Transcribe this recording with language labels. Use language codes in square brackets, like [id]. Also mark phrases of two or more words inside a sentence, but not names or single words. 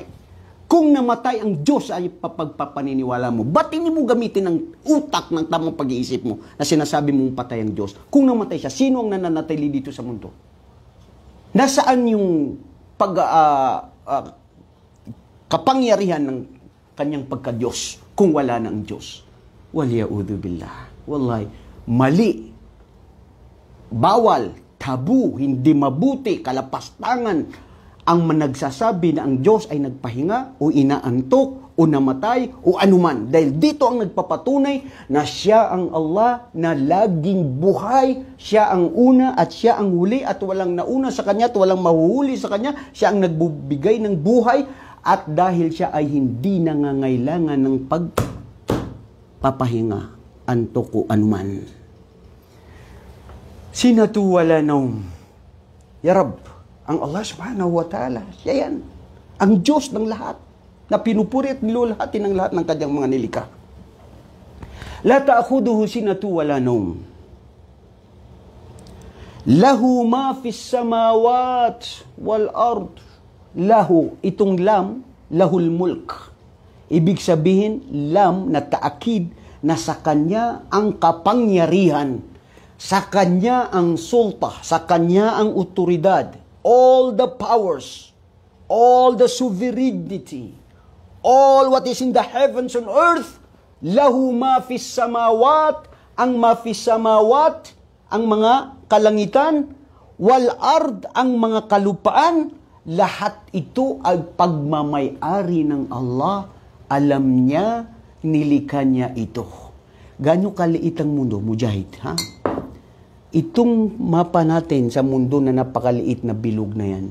[tl] Kung namatay ang Diyos ay papagpapaniniwala mo, ba't hindi mo gamitin ang utak ng tamang pag-iisip mo na sinasabi mong patay ang Diyos? Kung namatay siya, sino ang nananatili dito sa mundo? Nasaan yung kapangyarihan ng kanyang pagka-Diyos kung wala na ang Diyos? [ar] والعياذ بالله. والله, [tl] mali. Bawal, tabu, hindi mabuti, kalapastangan ang managsasabi na ang Diyos ay nagpahinga o inaantok o namatay o anuman. Dahil dito ang nagpapatunay na siya ang Allah na laging buhay, siya ang una at siya ang huli at walang nauna sa kanya at walang mahuhuli sa kanya. Siya ang nagbibigay ng buhay at dahil siya ay hindi nangangailangan ng pagpapahinga, antok o anuman. [ar] سنة ولا نوم. يا رب, ang Allah سبحانه وتعالى, [tl] siya yan. Ang Diyos ng lahat, na pinupuri at nilulahatin ng lahat ng kanyang mga nilikha. [ar] لا تأخذه سنة ولا نوم. له ما في السماوات والأرض. lahu, itong lam, له الملك. [tl] Ibig sabihin, lam na taakid na sa kanya ang kapangyarihan, sa kanya ang sulta, sa kanya ang otoridad, [en] all the powers, all the sovereignty, all what is in the heavens and earth, [ar] له ما في السماوات, ang ما في السماوات, [tl] ang mga kalangitan, [ar] والأرض, [tl] ang mga kalupaan, lahat ito ay pagmamay-ari ng Allah. Alam niya, nilikha niya ito. Ganyo kaliit ang mundo, Mujahid, ha? Itong mapa natin sa mundo na napakaliit na bilog na yan.